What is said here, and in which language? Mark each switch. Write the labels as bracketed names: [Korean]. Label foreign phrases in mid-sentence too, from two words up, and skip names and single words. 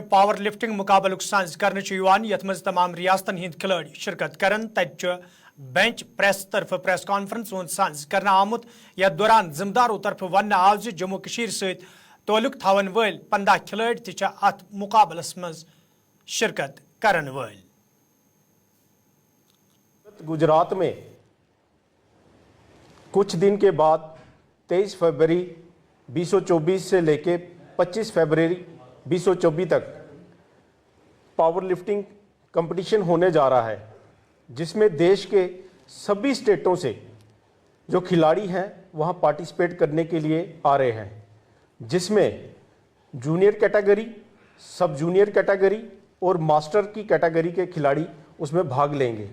[English] power lifting [Kashmiri] मुकाबल सांझ कर यथ मज तमाम रियासतन हिंद खिलाड़ी शिरकत करन तत [English] bench press [Kashmiri] तरफ [English] press conference [Kashmiri] सांझ करना आमुत। यथ दौरान जिम्मेदारों तरफ वन आव जम्मू कशीर सत ताल्लुक थवन वल 15 खिलाड़ी ति अत मुकाबलस मज शिरकत करन वल। [Hindi] गुजरात में कुछ दिन के बाद 23 फरवरी 2024 से लेके 25 फरवरी 2024 तक [English] power lifting competition [Hindi] होने जा रहा है, जिसमें देश के सभी स्टेटों से जो खिलाड़ी हैं वहां पार्टिसिपेट करने के लिए आ रहे हैं, जिसमें [English] junior category, sub junior category [Hindi] और मास्टर की कैटेगरी के खिलाड़ी उसमें भाग लेंगे।